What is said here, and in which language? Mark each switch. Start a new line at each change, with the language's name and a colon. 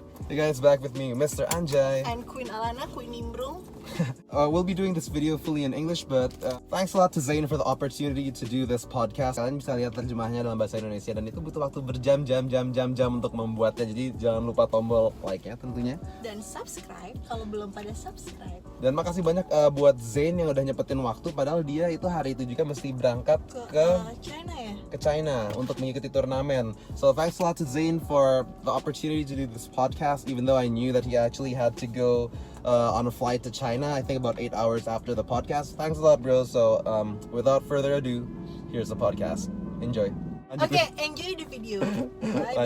English: Hey guys, back with me, Mr. Anjay. And Queen Alana, Queen Nimbrung. We'll be doing this video fully in English, but thanks a lot to Zane for the opportunity to do this podcast.
Indonesian: Kalian bisa lihat terjemahnya dalam bahasa Indonesia dan itu butuh waktu berjam-jam untuk membuatnya. Jadi jangan lupa tombol like-nya tentunya. Dan subscribe kalau belum pada subscribe. Dan makasih banyak buat Zane yang udah nyepetin waktu, padahal dia itu hari itu juga mesti berangkat ke China ya? Ke China untuk mengikuti turnamen.
English: So thanks a lot to Zane for the opportunity to do this podcast, even though I knew that he actually had to go on a flight to China, I think about 8 hours after the podcast. Thanks a lot, bro. So without further ado, here's the podcast. Enjoy. Okay, enjoy the video. Bye